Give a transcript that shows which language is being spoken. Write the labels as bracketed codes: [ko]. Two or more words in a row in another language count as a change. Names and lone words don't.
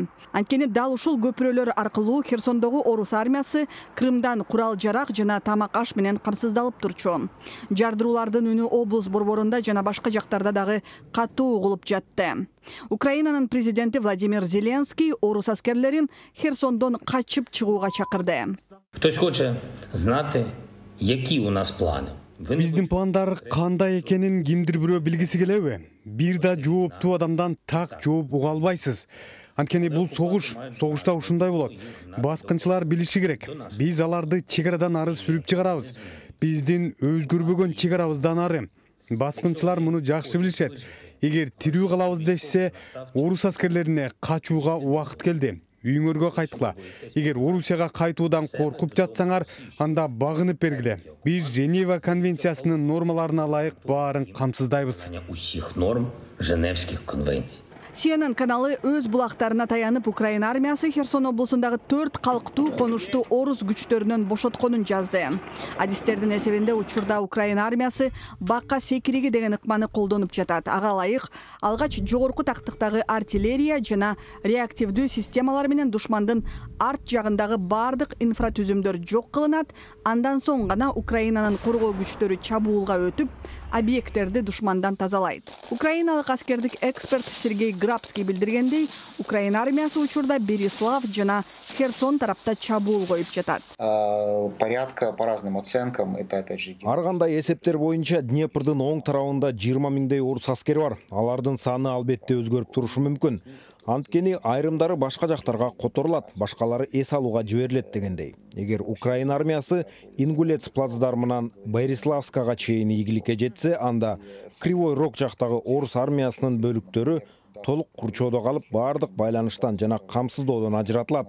[ky] Анткени дал ушул көпүрөлөр аркылуу Херсондогу орус армиясы Крымдан курал жарак жана тамак аш менен камсыздалып турчу. Жардыруулардын үнү облус борборунда жана башка жактарда дагы катуу угулуп жатты. Украинанын президенти Владимир Зеленский орус аскерлерин Херсондон качып чыгууга чакырды. [uk] Хтось хоче знати, які у нас плани? [ky] Биздин пландар кандай экенин кимдир бирөө билгиси келеби? Бир да жооптуу адамдан так жооп уга албайсыз. Анткени бул согушта ушундай болот. Баскынчылар билиши керек. Биз аларды чек арадан ары сүрүп чыгарабыз. Биздин өзгөрбөгөн чек арабыздан ары. Баскынчылар муну жакшы билишет. Эгер тирүү калабыз дешсе, орус аскерлерине качууга убакыт келди. Үйүңөргө кайткыла. Эгер Орусияга кайтуудан коркуп жатсаңар, анда багынып бергиле. Биз Женева конвенциясынын нормаларына ылайык баарын камсыздайбыз. [uk] Усіх норм [ru] Женевских конвенций. [ky] CNN каналы өз булактарына таянып Украина армиясы Херсон облусундагы 4 калктуу конушту орус күчтөрүнөн бошотконун жазды. Адистердин эсебинде учурда Украина армиясы бакка секириги деген ыкманы колдонуп жатат. Ага ылайык алгач жогорку тактыктагы артиллерия жана реактивдүү системалар менен душмандын арт жагындагы бардык инфратүзүмдөр жок кылынат. Андан соң гана Украинанын коргоо күчтөрү чабуулга өтүп, объекттерди душмандан тазалайт. Украиналык аскердик эксперт Сергей Грабский билдиргендей, Украина армиясы учурда Берислав жана Херсон тарапта чабуул коюп жатат. [ru] Порядка по разным оценкам, это опять же. [ky] Ар кандай эсептер боюнча Днепрдин оң тарабында 20 миңдей орус аскери бар. Алардын саны албетте өзгөрүп турушу мүмкүн. Анткени айрымдары башка жактарга которулат, башкалары эс алууга жиберилет дегендей. Эгер Украина армиясы Ингулец плацдармынан Бориславскага чейин ийгиликке жетсе, анда Кривой Рог жактагы орус армиясынын бөлүктөрү толук курчоодо калып, бардык байланыштан жана камсыздоодон ажыратылат.